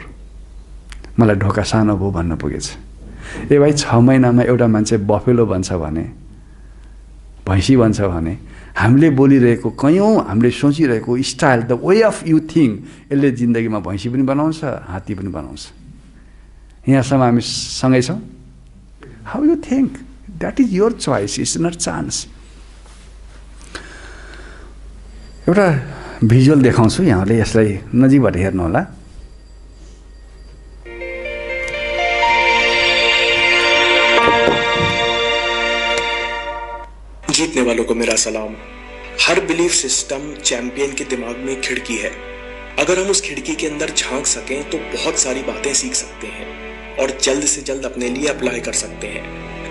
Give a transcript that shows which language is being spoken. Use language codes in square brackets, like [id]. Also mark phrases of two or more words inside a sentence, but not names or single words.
[ne] मलाई ढोका सानो भयो भन्न पुगेछ। ए भाइ 6 महिनामा एउटा मान्छे बफेलो बन्छ भने, भैँसी बन्छ भने, हामीले बोलिरहेको कयौँ हामीले सोचिरहेको स्टाइल, [en] the way of you think, [ne] यसले जिन्दगीमा भैँसी पनि बनाउँछ, हात्ती पनि बनाउँछ। यहाँसम्म हामी सँगै छौँ। [en] how you think, that is your choice, it's not chance. [ne] एउटा भिजुअल देखाउँछु, यहाँले यसलाई नजिकबाट हेर्नु होला। [hi] जीतने वालों को मेरा सलाम। हर [en] belief system [hi] चैंपियन के दिमाग में खिड़की है। अगर हम उस खिड़की के अंदर झांक सकें तो बहुत सारी बातें सीख सकते हैं और जल्द से जल्द अपने लिए अप्लाई कर सकते हैं।